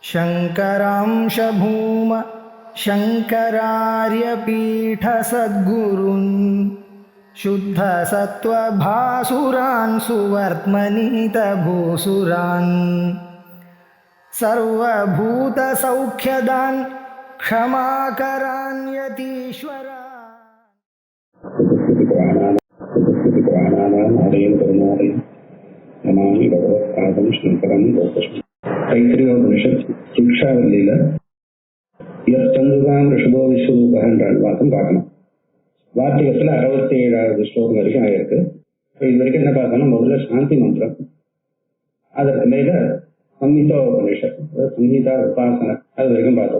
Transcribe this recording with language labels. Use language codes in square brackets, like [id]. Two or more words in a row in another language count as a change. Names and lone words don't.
[sa] शङ्करांश भूम शङ्करार्यपीठसद्गुरून् शुद्धसत्त्वभासुरान् सुवर्त्मनीतभूसुरान् सर्वभूतसौख्यदान् क्षमाकरान् यतीश्वरान्. नमामि भगवत्पादं शङ्करं लोकस्मि. [ta] தைத்திரியோபனிஷத் சிக்ஷாவல்லியில [sa] यश्छन्दसाम् ऋषभो विश्वरूपः [ta] என்ற வாக்கம் பார்க்கணும். வார்த்திகத்துல 67வது ஸ்லோகம் வரைக்கும் ஆயிருக்கு. இது வரைக்கும் என்ன பார்க்கணும்? முதல்ல சாந்தி மந்திரம், அதற்கு மேல சம்ஹிதோபனிஷத், சம்ஹிதா உபாசனை, அது வரைக்கும் பார்த்தோம்.